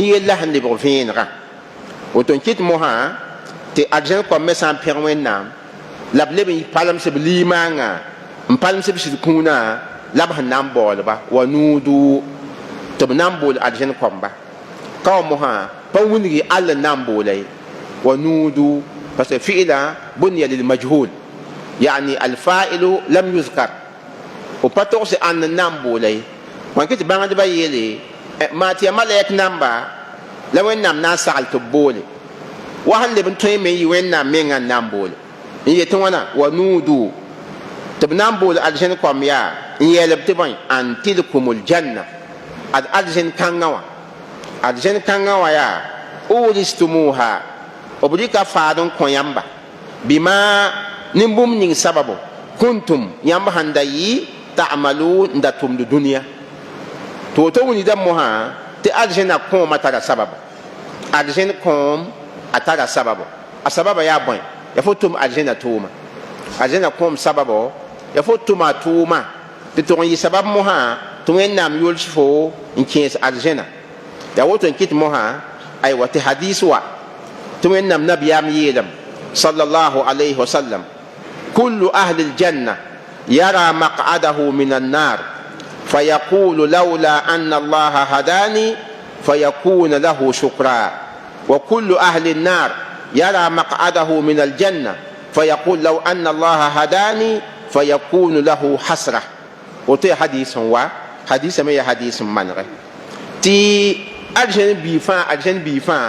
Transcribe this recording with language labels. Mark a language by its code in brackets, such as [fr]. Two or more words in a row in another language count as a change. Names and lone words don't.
[mos] yella sẽn lebg vẽenegã woto n kɩt mosã tɩ arzẽn kom me sã n pẽg wẽnnaam la b leb n palemsb liimãngã n palemsb sɩd kũunã la b sẽn na n baoolba wa nuudu tɩ b na n bool arzẽn komba ka wa mosã pa wilgi all n na n boola ye wa nuudu [fr] parce que [ar] فعل بني للمجهول يعني الفاعل لم يذكر [mos] o pa togs an n na n boola ye wãn kɩ tɩ bãngdbã yeele maa tɩ ya malɛk namba la wẽnnaam na n sagl tɩ b boole wa sẽn leb n tõe me n yɩ wẽnnaam mengã n na n boole n yetɩ wãna wa nuudu tɩ b na n bool arzẽn kom yaa n yɛɛlb tɩ bõe [ar] أن تلكم الجنة [mos] ad arzẽn kãngã wã arzẽn kãngã wã yaa uristumuha b rɩka faad n kõ yãmba bɩma nin-bũmb ning sababu kuntum yãmb sãn da yɩ ta'maluun n da tʋmd dũniyã tɩ woto wilgda mosã tɩ arzẽnã kõomã tara sababa arzẽn kõom a tara sababa a sababa yaa bõe ya fo tʋm arzẽnã tʋʋma arzẽnã kõom sababo ya fo tʋma tʋʋma tɩ tʋg n yɩ sabab mosã tɩ wẽnnaam yols fo n kẽes arzẽnã ya woto n kɩt mosã aywa tɩ hadis wa tɩ wẽnnaam nabiyaam yeelame [ar] صلى الله عليه وسلم كل أهل الجنة يرى مقعده من النار فيقول لولا أن الله هداني فيكون له شكرا وكل أهل النار يرى مقعده من الجنة فيقول لو أن الله هداني فيكون له حسرة [mos] wã-tɩ hadiis woo hadiis maa hadiis ning tɩ arzẽn pʋgẽ